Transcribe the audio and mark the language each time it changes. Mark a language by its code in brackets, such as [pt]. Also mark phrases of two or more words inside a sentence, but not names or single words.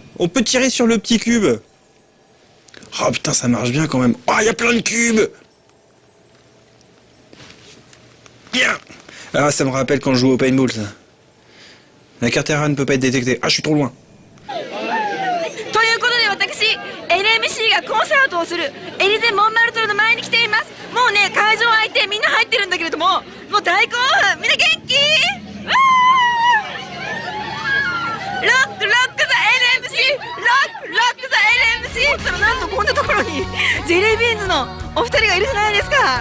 [fr] On peut tirer sur le petit cube. Oh putain, ça marche bien quand même. Oh, il y a plein de cubes! Bien! Ah, ça me rappelle quand je jouais au paintball, ça. La carte erreur ne peut pas être détectée. Ah, je suis trop loin. [ja] ということで私 NMC がコンサートをするエリゼ・モンマルトルの前に来ています。もうね、会場空いてみんな入ってるんだけれども、もう大興奮。みんな元気？わー！ [en] rock rock the NMC rock the NMC [ja] ったらなんとこんなところにジェリービーンズのお二人がいるじゃないですか。